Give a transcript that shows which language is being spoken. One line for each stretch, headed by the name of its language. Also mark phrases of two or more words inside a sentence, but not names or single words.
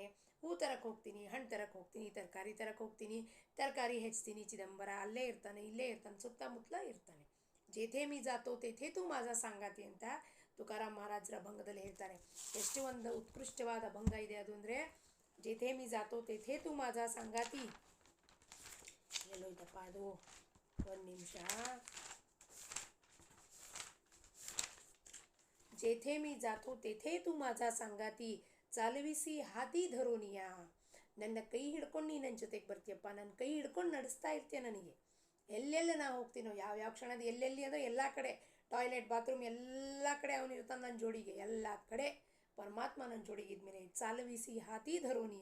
Kannada: ಹೂ ತರಕ್ಕೆ ಹೋಗ್ತೀನಿ, ಹಣ್ಣು ತರಕ್ಕೆ ಹೋಗ್ತೀನಿ, ತರಕಾರಿ ತರಕ್ಕೆ ಹೋಗ್ತೀನಿ, ತರಕಾರಿ ಹೆಚ್ಚ್ತೀನಿ, ಚಿದಂಬರ ಅಲ್ಲೇ ಇರ್ತಾನೆ, ಇಲ್ಲೇ ಇರ್ತಾನೆ, ಸುತ್ತಮುತ್ತಲ ಇರ್ತಾನೆ.
Marathi: जेथे मी जातो तेथे तू माझा संगाती
Kannada: ಅಂತ ತುಕಾರಾಮ್ ಮಹಾರಾಜರ ಭಂಗದಲ್ಲಿ ಹೇಳ್ತಾರೆ. ಎಷ್ಟು ಒಂದು ಉತ್ಕೃಷ್ಟವಾದ ಭಂಗ ಇದೆ ಅದು ಅಂದರೆ,
Marathi: जेथे मी जातो तेथे तू माझा संगाती.
Kannada: ಎಲ್ಲೋಯ್ತಪ್ಪ ಅದು? ಒಂದು ನಿಮಿಷ.
Marathi: जेथे मी जातो तेथे तू माझा संगाती चालविसी हादी धरोनिया.
Kannada: ನನ್ನ ಕೈ ಹಿಡ್ಕೊಂಡು ನೀ ನನ್ನ ಜೊತೆಗೆ ಬರ್ತೀಯಪ್ಪ, ನನ್ನ ಕೈ ಹಿಡ್ಕೊಂಡು ನಡೆಸ್ತಾ ಇರ್ತೀಯ ನನಗೆ. ಎಲ್ಲೆಲ್ಲ ನಾ ಹೋಗ್ತೀನೋ, ಯಾವ್ಯಾವ ಕ್ಷಣದ ಎಲ್ಲೆಲ್ಲಿ ಅಂದರೆ ಎಲ್ಲ ಕಡೆ,
English: toilet bathroom
Kannada: ಎಲ್ಲ ಕಡೆ ಅವನು ಇರ್ತಾನೆ ನನ್ನ ಜೋಡಿಗೆ. ಎಲ್ಲ ಕಡೆ ಪರಮಾತ್ಮ ನನ್ನ ಜೋಡಿಗೆ ಇದ್ಮೇಲೆ
Marathi: चालविसी हादी धरोनिया.